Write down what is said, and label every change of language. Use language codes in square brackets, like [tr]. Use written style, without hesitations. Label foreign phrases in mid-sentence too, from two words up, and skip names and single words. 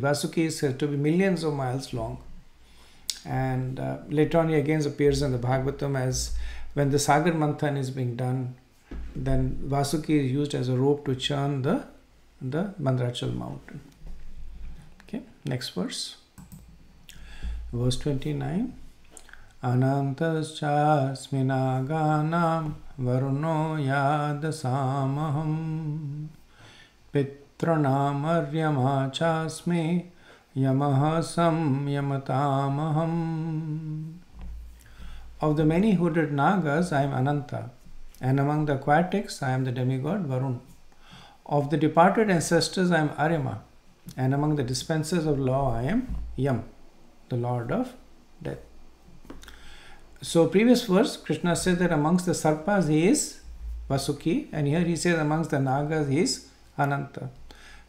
[en] Vasuki is said to be millions of miles long. And later on he again appears in the Bhagavatam as when the Sagar Manthan is being done, then Vasuki is used as a rope to churn the Mandrachal mountain. Okay, next verse. Verse 29. [sa] Anantaschasminaganam varuno yadasamaham pitranam aryama chasmi yamaha samyamatamaham. [en] Of the many hooded nagas I am Ananta, and among the aquatics I am the demigod Varun. Of the departed ancestors I am Aryama, and among the dispensers of law I am Yam, the lord of death. So previous verse, Krishna says that amongst the sarpas he is Vasuki, and here he says amongst the nagas he is Ananta.